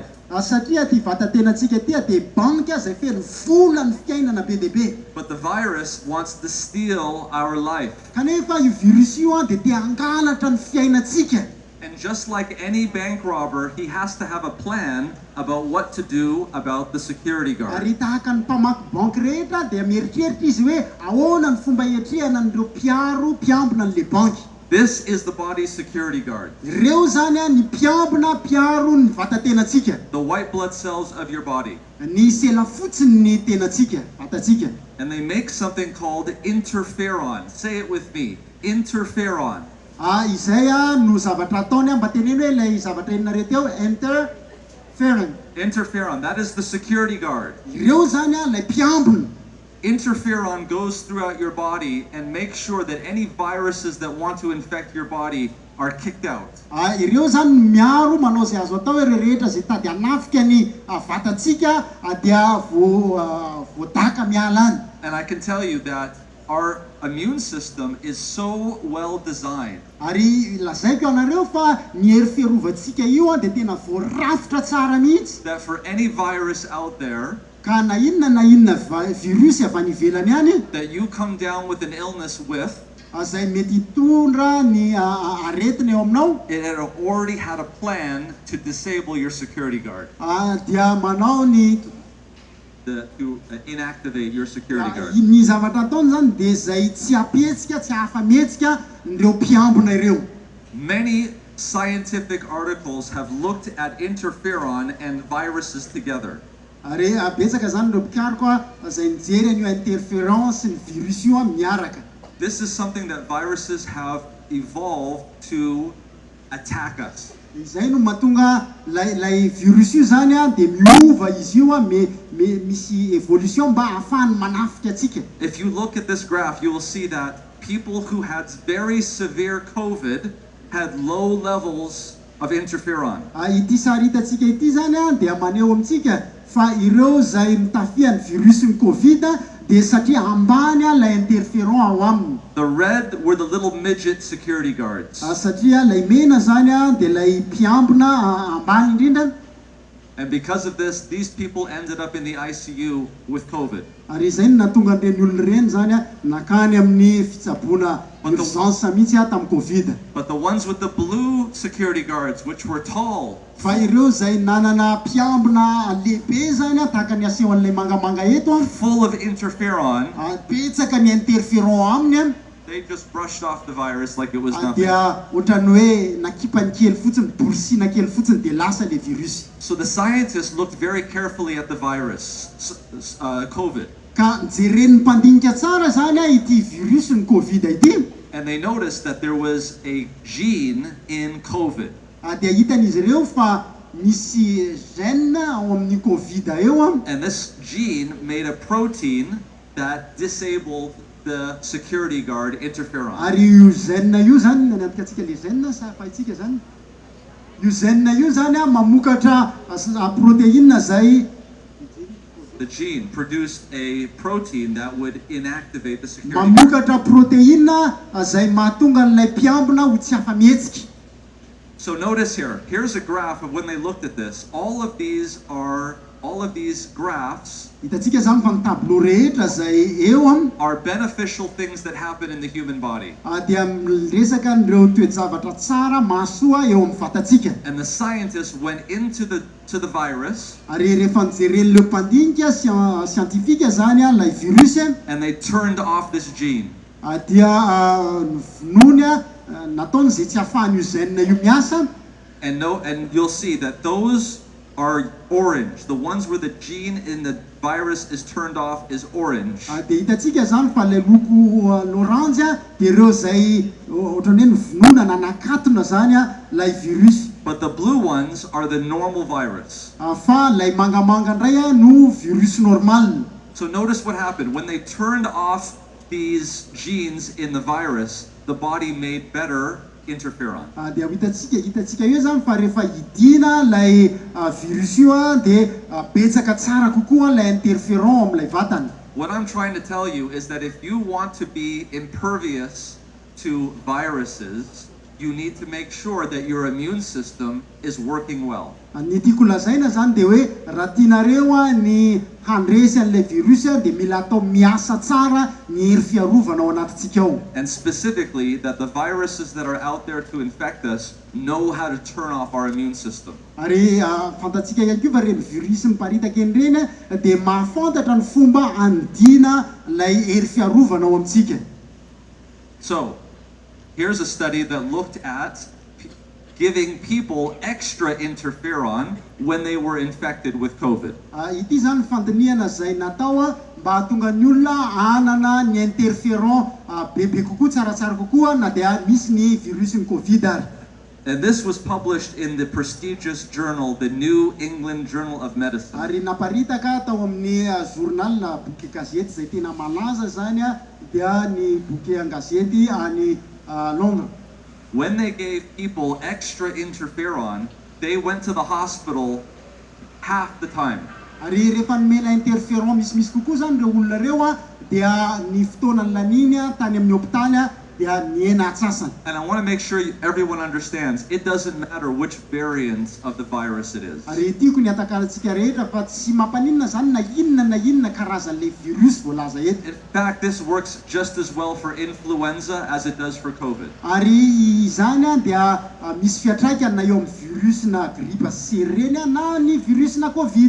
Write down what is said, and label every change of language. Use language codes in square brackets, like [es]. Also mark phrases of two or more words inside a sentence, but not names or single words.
[mg] Satria ty vatantenantsika ty dia banky izay feno vola ny fiainana be dia be. [en] But the virus wants to steal our life. [mg] Kanefa io virus io dia te hangalatra ny fiainantsika. [en] And just like any bank robber, he has to have a plan about what to do about the security guard. [mg] Ary tahaka ny mpamaky banky rehetra dia mieritreritra izy hoe ahoana ny fomba hiatrehana an'ireo mpiambina an'le banky. [en] This is the body's security guard. [mg] Ireo zany ny mpiaro ny vatantenantsika. [en] The white blood cells of your body. [mg] Ny sela fotsiny ny tenantsika, vatantsika. [en] And they make something called interferon. Say it with me. Interferon. [mg] Izay no zavatra ataony mba teneno hoe ilay zavatra enina teo interferon. [en] Interferon, that is the security guard. [mg] Ireo zany ilay mpiambina. [en] Interferon goes throughout your body and makes sure that any viruses that want to infect your body are kicked out. [mg] Ireo zany miaro manao izay azo atao hoe rehetra izay tady hanafika ny vatantsika dia voadaka miala any. [en] And I can tell you that our immune system is so well designed. [mg] Ary lazaiko anareo fa ny hery fiarovantsika io dia tena voarafitra tsara mihitsy. [en] That for any virus out there [mg] ka na inona virus avy any ivelany any [en] that you come down with an illness with, [mg] izay mety hitondra ny aretina eo aminao, [en] it had already had a plan to disable your security guard. [mg] Dia manao ny [en] To inactivate your security guard. [mg] Ny zavatra ataony zany dia izay tsy apetsika, tsy afametsika ireo mpiambina ireo. [en] Many scientific articles have looked at interferon and viruses together. [mg] Ary betsaka zany ireo mpikaroka izay nijery an'io interference ny virus io miaraka. [en] This is something that viruses have evolved to attack us. [mg] Izay no mahatonga lay virus io zany dia miova izy io misy evolution mba ahafahany manafika atsika. [en] If you look at this graph, you will see that people who had very severe COVID had low levels of interferon. [mg] Ity sary hitatsika ity zany dia maneho amintsika fa ireo izay mitafian'ny virus ny Covid dia satria ambany lay interferon ao aminy. [en] The red were the little midget security guards. [mg] Satria lay mena zany dia lay mpiambina ambany indrindra. [en] And because of this, these people ended up in the ICU with COVID. [mg] Ary izay no nahatonga ireny olona ireny zany nakany amin'ny fitsaboana urgence mihitsy tamin'ny Covid. [en] But the ones with the blue security guards, which were tall, [mg] fa ireo izay nanana mpiambina lehibe zany tahaka ny aseho an'ilay mangamanga eto [en] full of interferon, [mg] betsaka ny interferon aminy [en] they just brushed off the virus like it was nothing. [mg] dia ohatrany hoe nakipany kely fotsiny, borisina kely fotsiny dia lasa le virus. [en] So the scientists looked very carefully at the virus, COVID. [mg] Ka nijeren'ny mpandinika tsara zany ity virus ny Covid ity. [en] And they noticed that there was a gene in COVID. [mg] Dia hitan'izy ireo fa misy gène ao amin'ny Covid eo. [en] And this gene made a protein that disabled the security guard interferon. [mg] Ary io gène io zany nanapika atsika le gène sa fahitsika zany. Io gène io zany mamokatra protéine zay. [en] The gene produced a protein that would inactivate the security guard. [mg] Mamokatra protéine zay mahatonga an'ilay mpiambina ho tsy afametsika. [en] So notice here, here's a graph of when they looked at this. All of these are all of these graphs [mg] Hitantsika zany fa ny tableau rehetra zay eo [en] are beneficial things that happen in the human body. [mg] dia resaka nireo toejavatra tsara mahasoa eo amin'ny vatantsika. [en] And the scientists went into the virus [mg] Ary rehefa nijeren'ireo mpandinika scientifika zany lay virus [en] and they turned off this gene. [mg] dia nony nataony zay tsy ahafahany io gène io miasa. [en] And you'll see that those are orange. The ones where the gene in the virus is turned off is orange. [mg] Dia hitantsika zany fa lay loko l'orange dia ireo zay ohatrany hoe novonona na nakatona zany lay virus. [en] But the blue ones are the normal virus. [mg] Fa lay mangamanga ndray no virus normal. [en] So notice what happened. When they turned off these genes in the virus, the body made better interferon. [mg] Dia hitantsika io zany fa rehefa hidina lay virus io dia betsaka tsara kokoa lay interferon am'lay vatany. [en] What I'm trying to tell you is that if you want to be impervious to viruses, you need to make sure that your immune system is working well. [mg] Ny tiako lazaina zany dia hoe raha tianareo ny handresy an'ilay virus dia mila atao miasa tsara ny hery fiarovana ao anatintsika ao. [en] And specifically that the viruses that are out there to infect us know how to turn off our immune system. [mg] Ary fantatsika ihany koa fa reny virus miparitaka en'ireny dia mahafantatra ny fomba andina lay hery fiarovana ao amintsika. [en] So, here's a study that looked at giving people extra interferon when they were infected with COVID. [mg] Ity zany fandiniana zay natao mba hahatonga ny olona hanana ny interferon bebe kokoa tsaratsara kokoa na dia misy ny virus ny Covid ary. [en] And this was published in the prestigious journal, the New England Journal of Medicine. [mg] Ary naparitaka tao amin'ny journal na boky gazety zay tena malaza zany dia ny boky an-gazety any Londres. [en] When they gave people extra interferon, they went to the hospital half the time. [mg] Ary rehefa nomena interferon misimisy kokoa zany reo olona reo dia ny fotoanany laniny tany amin'ny hopitaly dia niena atsasany. [en] And I want to make sure everyone understands, it doesn't matter which variant of the virus it is. [mg] Ary tiako ny atakarantsika rehetra fa tsy mampaninona zany na inona karazan'ilay virus voalaza eto. [en] In fact, this works just as well for influenza as it does for COVID. [mg] Ary izany dia misy fiatraikany na eo amin'ny virus na grippe C reny na ny virus na Covid.